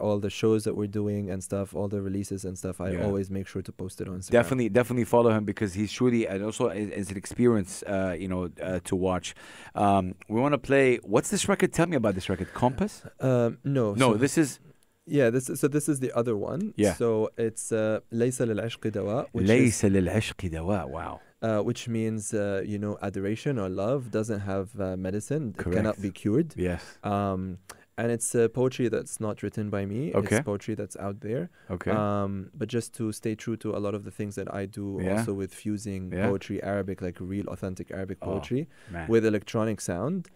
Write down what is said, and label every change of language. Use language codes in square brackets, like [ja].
[en] All the shows that we're doing and stuff, all the releases and stuff. I always make sure to post it on Instagram. Definitely follow him, because he's truly, and also is an experience, to watch. We want to play. What's this record? Tell me about this record. Compass? No. This is. Yeah, this is the other one. Yeah. So it's [ar] ليس للعشق دواء. ليس للعشق دواء. Wow. [en] Which means adoration or love doesn't have medicine. Correct. It cannot be cured. Yes. And it's poetry that's not written by me. Okay. It's poetry that's out there. Okay. But just to stay true to a lot of the things that I do, also with fusing poetry, Arabic, like real authentic Arabic poetry, with electronic sound.